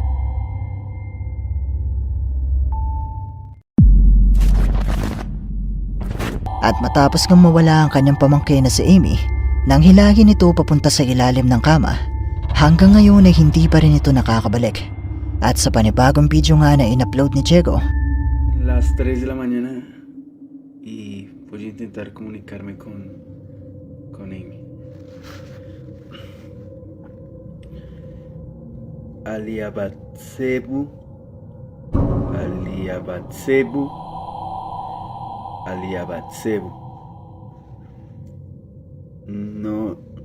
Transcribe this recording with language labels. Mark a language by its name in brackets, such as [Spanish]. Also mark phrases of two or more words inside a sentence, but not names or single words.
[Filipino] At matapos ngang mawala ang kanyang pamangkin na si Amy, nang hilagin ito papunta sa ilalim ng kama, hanggang ngayon ay hindi pa rin ito nakakabalik. At sa panibagong video nga na in-upload ni Diego, [Spanish] Las 3 de la mañana y voy a intentar comunicarme con Amy. Aliabatsebu, Aliabatsebu, Aliabatsebu. No.